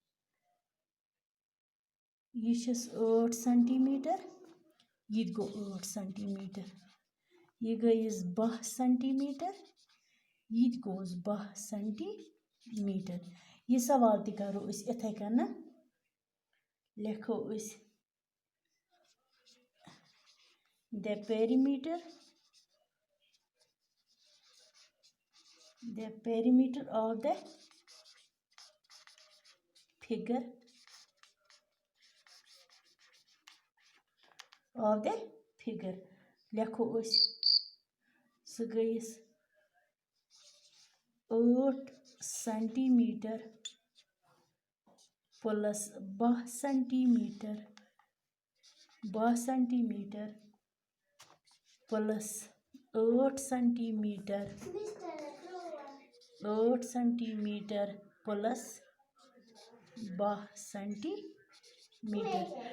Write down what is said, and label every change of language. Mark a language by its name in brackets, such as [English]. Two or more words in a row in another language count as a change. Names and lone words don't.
[Kashmiri] یہِ چھِس 8 سینٹی میٖٹر یہِ تہِ گوٚو 8 سینٹی میٖٹر. یہِ گٔیِس 12 سینٹی میٖٹر یہِ تہِ گوٚوُس 12 سینٹی میٖٹر. یہِ سوال تہِ کَرو أسۍ یِتھَے کٔنۍ لیکھو أسۍ [English] the perimeter of the [Kashmiri] figure لیکھو أسۍ سُہ گٔیِس 8 سینٹی میٖٹر پٕلس 12 سینٹی میٖٹر پٕلس 8 سینٹی میٖٹر پٕلس 12 سینٹی میٖٹر.